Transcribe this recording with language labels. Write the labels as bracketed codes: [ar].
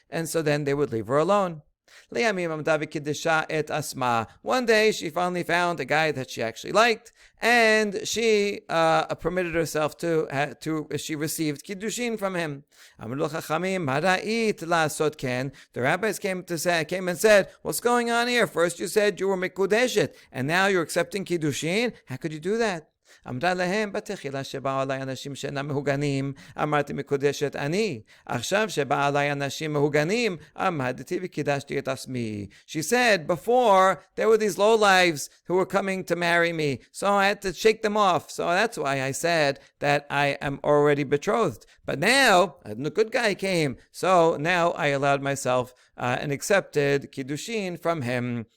[en] And so then they would leave her alone. One day she finally found a guy that she actually liked, and she permitted herself she received kiddushin from him. The rabbis came and said, what's going on here? First you said you were mikudeshet, and now you're accepting kiddushin? How could you do that? [he] אמרה להם, בתחילה שבאו עליי אנשים שאינם מהוגנים, אמרתי מקודשת אני. עכשיו שבאו עליי אנשים מהוגנים, עמדתי וקידשתי את עצמי. [en] She said, before, there were these lowlives who were coming to marry me, so I had to shake them off. So that's why I said that I am already betrothed. But now, a good guy came, so now I allowed myself and accepted kiddushin from him.